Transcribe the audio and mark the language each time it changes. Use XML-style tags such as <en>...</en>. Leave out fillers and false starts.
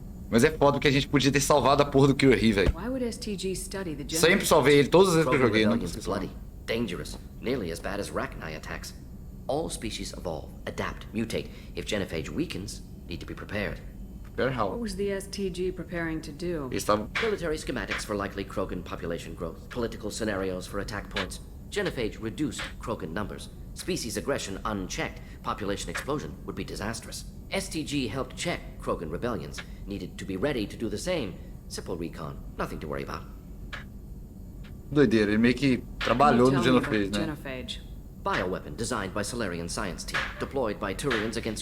<pt>Mas é foda porque a gente podia ter salvado a porra do Kirahi, velho. Sempre salvei ele, todas as vezes que eu joguei. Não</pt> <en>bloody, dangerous, nearly as bad as Rachni attacks. All species evolve, adapt, mutate. If genophage weakens, need to be prepared. What was the STG preparing to do? Military schematics for likely Krogan population growth, political scenarios for attack points. Genophage reduced Krogan numbers. Species aggression unchecked, population explosion would be disastrous. STG helped check Krogan rebellions, needed to be ready to do the same. Simple recon, nothing to worry about.</en> <pt>Doideira, ele meio que trabalhou no genophage, né?</pt> <en>Bioweapon designed by Solarian science team, deployed by Turians against</en>